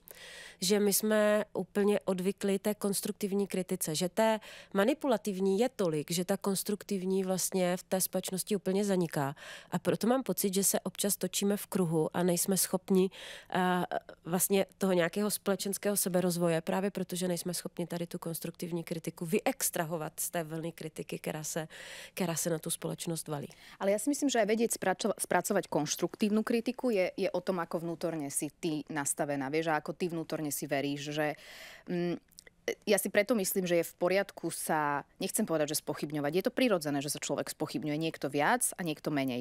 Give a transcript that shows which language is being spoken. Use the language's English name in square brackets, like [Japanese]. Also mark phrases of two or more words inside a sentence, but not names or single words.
[Czech] Že my jsme úplně odvykli té konstruktivní kritice, že té manipulativní je tolik, že ta konstruktivní vlastně v té společnosti úplně zaniká. A proto mám pocit, že se občas točíme v kruhu a nejsme schopni vlastně toho nějakého společenského seberozvoje, právě protože nejsme schopni tady tu konstruktivní kritiku vyextrahovat z té vlny kritiky, která se na tu spoločnosť valí. [Slovak] Ale ja si myslím, že aj vedieť spracovať konštruktívnu kritiku je o tom, ako vnútorne si ty nastavená. Vieš, a ako ty vnútorne si veríš, že ja si preto myslím, že je v poriadku sa, nechcem povedať, že spochybňovať. Je to prirodzené, že sa človek spochybňuje. Niekto viac a niekto menej.